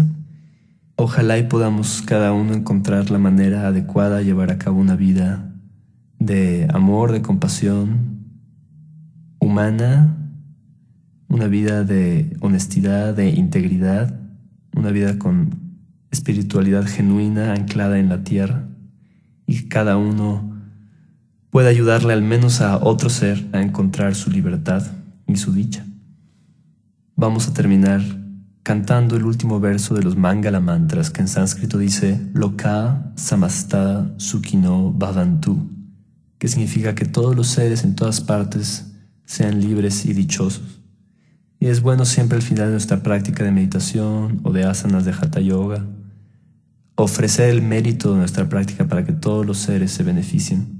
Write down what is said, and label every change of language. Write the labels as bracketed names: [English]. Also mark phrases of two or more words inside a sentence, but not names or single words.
[Spanish] Ojalá y podamos cada uno encontrar la manera adecuada de llevar a cabo una vida de amor, de compasión humana, una vida de honestidad, de integridad, una vida con espiritualidad genuina anclada en la tierra, y que cada uno pueda ayudarle al menos a otro ser a encontrar su libertad y su dicha. Vamos a terminar cantando el último verso de los Mangala Mantras, que en sánscrito dice [Sanskrit] लोकाः समस्ताः सुखिनो भवन्तु, [Spanish] que significa que todos los seres en todas partes sean libres y dichosos. Y es bueno siempre al final de nuestra práctica de meditación o de asanas de Hatha Yoga ofrecer el mérito de nuestra práctica para que todos los seres se beneficien.